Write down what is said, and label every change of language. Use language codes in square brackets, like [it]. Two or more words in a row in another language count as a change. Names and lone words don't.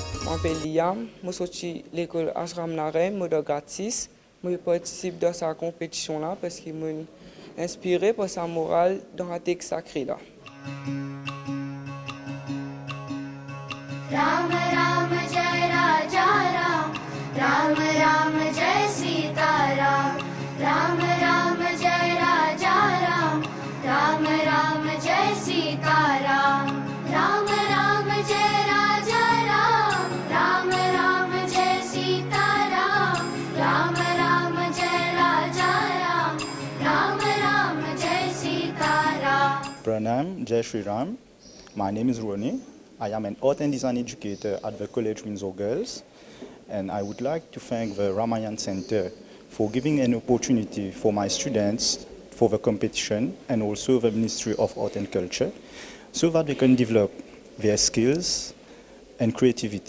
[fr] m'appelle Liam, je suis à l'école Ashram Narem, je suis gratis. Je participe dans cette compétition-là parce qu'il m'a inspiré par sa morale dans la texte sacré là. [hi] राम राम जय राजा राम राम राम जय सीता राम राम राम जय राजा राम राम राम जय सीता राम राम राम जय राजा राम राम राम जय सीता राम राम राम जय राजा राम राम राम जय सीता राम प्रणाम, जय श्री राम. [en] My name is Roni. I am an art and design educator at the College Windsor Girls, and I would like to thank the Ramayan Center for giving an opportunity for my students for the competition and also the Ministry of Art and Culture so that they can develop their skills and creativity.